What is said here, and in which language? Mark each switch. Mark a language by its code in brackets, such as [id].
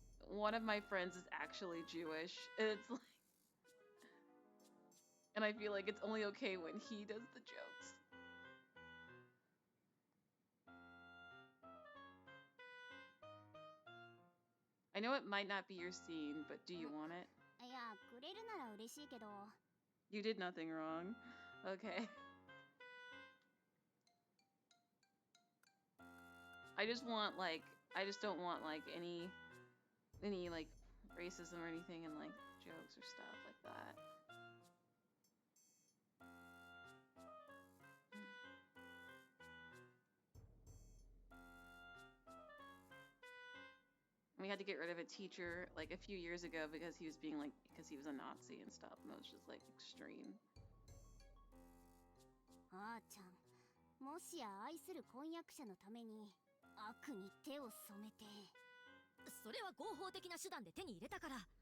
[en] One of my friends is actually Jewish. And it's like... and I feel like it's only okay when he does the jokes. I know it might not be your scene, but do you want it? [ja] いや、くれるなら嬉しいけど。 [en] You did nothing wrong. Okay. I just want, like... I just don't want, like, any like, racism or anything in, like, jokes or stuff like that. We had to get rid of a teacher, like, a few years ago because he was being, like, because he was a Nazi and stuff, and it was just, like, extreme. [ja] あーちゃん、もしや愛する婚約者のために悪に手を染めて。それは合法的な手段で手に入れたから。